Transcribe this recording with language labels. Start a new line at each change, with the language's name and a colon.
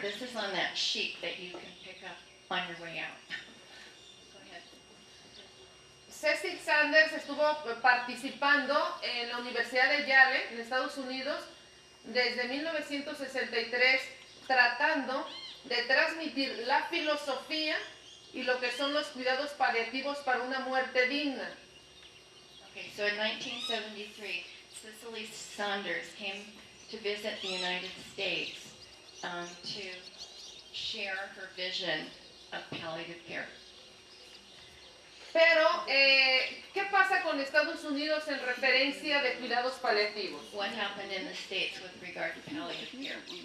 English: This is on that sheet that you can pick up on your way out. Go ahead.
Spanish: Cecil Sanders estuvo participando en la Universidad de Yale, en Estados Unidos, desde 1963, tratando de transmitir la filosofía y lo que son los cuidados paliativos para una muerte digna.
English: Okay, so in 1973, Cicely Saunders came to visit the United States to share her vision of palliative care.
Spanish: Pero, ¿qué pasa con Estados Unidos en referencia de cuidados paliativos?
English: What happened in the States with regard to palliative care?